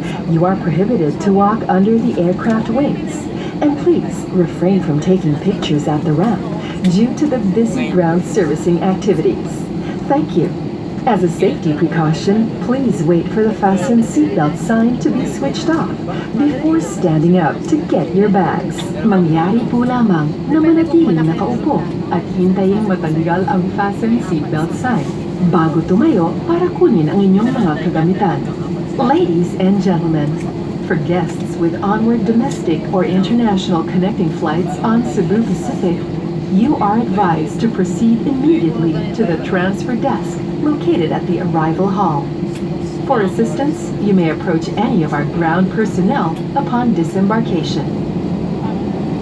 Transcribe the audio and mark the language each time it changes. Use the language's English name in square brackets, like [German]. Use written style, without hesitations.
[English] You are prohibited to walk under the aircraft wings, and please refrain from taking pictures at the ramp due to the busy ground servicing activities. Thank you. As a safety precaution, please wait for the fasten seatbelt sign to be switched off before standing up to get your bags. [Filipino] Mangyari po lamang na manatiling nakaupo at hintayin matanggal ang fasten seatbelt sign bago tumayo para kunin ang inyong mga kagamitan. [English] Ladies and gentlemen, for guests with onward domestic or international connecting flights on Cebu Pacific, you are advised to proceed immediately to the transfer desk located at the arrival hall. For assistance, you may approach any of our ground personnel upon disembarkation.